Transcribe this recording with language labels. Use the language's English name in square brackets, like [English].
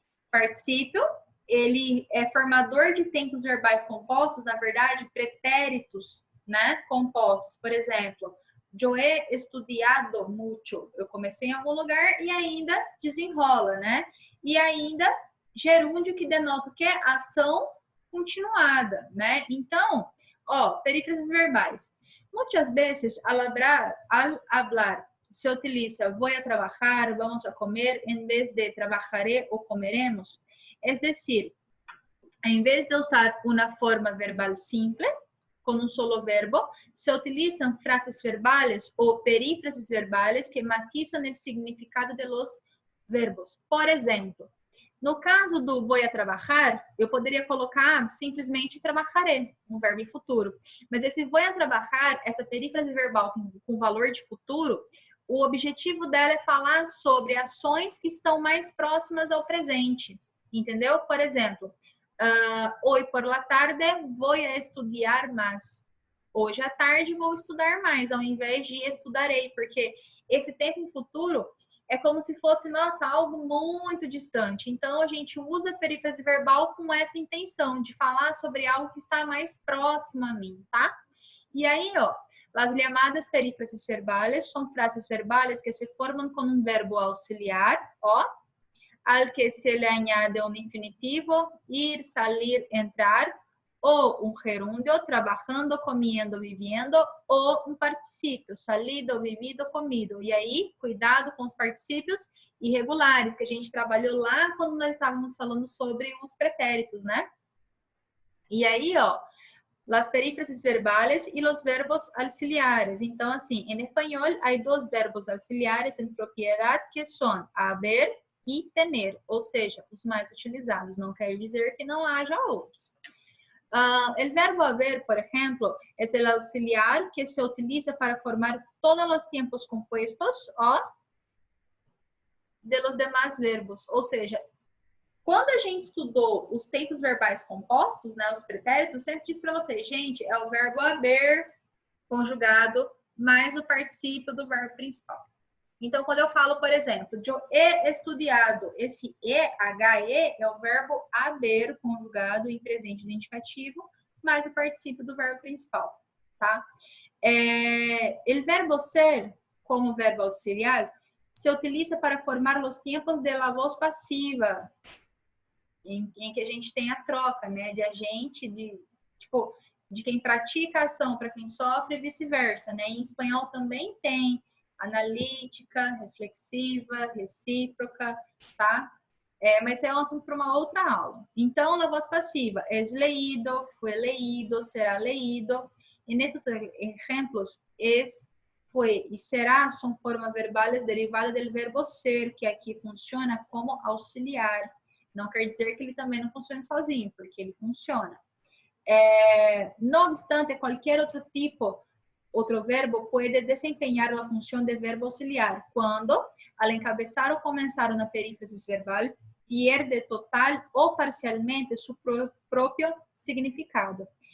[Portuguese] Particípio, ele é formador de tempos verbais compostos, na verdade, pretéritos, né, compostos. Por exemplo, [Spanish] yo he estudiado mucho. [Portuguese] Eu comecei em algum lugar e ainda desenrola, né? E ainda gerúndio, que denota o quê? Ação continuada, né? Então, perífrases verbais. Muitas vezes, [Spanish] al hablar se utiliza voy a trabajar, vamos a comer, en vez de trabajaré o comeremos. Es decir, en vez de usar una forma verbal simple, con un solo verbo, se utilizan frases verbales o perífrases verbales que matizan el significado de los verbos. [Portuguese] Por exemplo, no caso do vou a trabalhar, eu poderia colocar simplesmente trabalharé, um verbo em futuro. Mas esse vou a trabalhar, essa perífrase verbal com valor de futuro, o objetivo dela é falar sobre ações que estão mais próximas ao presente, entendeu? Por exemplo, [Spanish] hoy por la tarde voy a estudiar más. [Portuguese] Hoje à tarde vou estudar mais, ao invés de estudarei, porque esse tempo em futuro é como se fosse, nossa, algo muito distante. Então, a gente usa a perífrase verbal com essa intenção de falar sobre algo que está mais próximo a mim, tá? E aí, ó, [Spanish] las llamadas perífrases verbales son frases verbales que se forman con un verbo auxiliar, ó, al que se le añade un infinitivo, ir, salir, entrar, o un gerundio, trabajando, comiendo, viviendo, [Portuguese] ou um particípio, [Spanish] salido, vivido, comido. [Portuguese] E aí, cuidado com os particípios irregulares, que a gente trabalhou lá quando nós estávamos falando sobre os pretéritos, né? E aí, ó, [Spanish] las perífrasis verbales y los verbos auxiliares. [Portuguese] Então, assim, em espanhol, há dois verbos auxiliares em propriedade que são haber e tener, ou seja, os mais utilizados. Não quer dizer que não haja outros. [Spanish] El verbo haber, por ejemplo, es el auxiliar que se utiliza para formar todos los tiempos compuestos de los demás verbos. [Portuguese] Ou seja, quando a gente estudou os tempos verbais compostos, né, os pretéritos, sempre disse para vocês, gente, é o verbo haber conjugado mais o particípio do verbo principal. Então, quando eu falo, por exemplo, eu [Spanish] he estudiado, [Portuguese] esse E-H-E é o verbo haber conjugado em presente indicativo, mais o particípio do verbo principal, tá? [Spanish] El verbo ser, como verbo auxiliar, se utiliza para formar [Portuguese] os tempos [Spanish] de la voz [Portuguese] passiva, em que a gente tem a troca, né, de agente, de quem pratica a ação para quem sofre e vice-versa, né? Em espanhol também tem analítica, reflexiva, recíproca, tá? Mas é um assunto para uma outra aula. Então, na voz passiva, [Spanish] es leído, fue leído, será leído. [Portuguese] E nesses exemplos, es, fue e será são formas verbais derivadas do verbo ser, que aqui funciona como auxiliar. Não quer dizer que ele também não funcione sozinho, porque ele funciona. [Spanish] No obstante, [Portuguese] qualquer outro verbo pode desempenhar a função de verbo auxiliar quando, [Spanish] al encabezar [Portuguese] ou começar uma perífrase verbal, [Spanish] pierde total [Portuguese] ou parcialmente [Spanish] su propio significado.